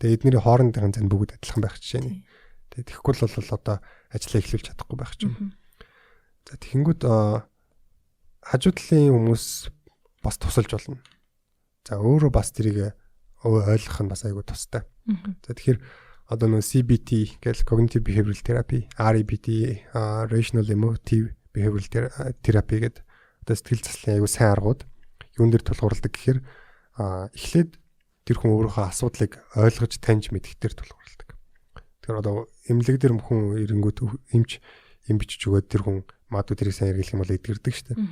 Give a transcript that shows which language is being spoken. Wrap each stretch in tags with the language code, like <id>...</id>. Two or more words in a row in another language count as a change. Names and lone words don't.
<mn>Тэгээ эднэрийн хоорондын зан бүгд адилхан байх жишээ нь. Тэгээ тэгэхгүй бол одоо ажиллаа эхлүүлж чадахгүй байх ч юм. За тэгэнгүүт хажуу талын хүмүүс бас тусалж болно. За өөрөө бас тэрийг ойлгох нь бас айгүй тустай. За тэгэхээр одоо нөө CBT гэл</mn> <en>cognitive behavioral therapy,</en> <mn>REBT,</mn> <en>rational emotive behavioral therapy</en> <mn>гэдэг одоо сэтгэл заслын айгүй сайн аргууд юун дээр тулгуурладаг гэхээр эхлээд тэр хүн өөрийнхөө асуудлыг ойлгож таньж мэдэх дээр тулгуурладаг. Тэгэхээр одоо эмнэлэг дээр хүн ирэнгүүт эмч юм бичиж өгөөд тэр хүн магадгүй тэрийг сайн хэрэглэх юм бол эдгэрдэг шүү дээ.</mn>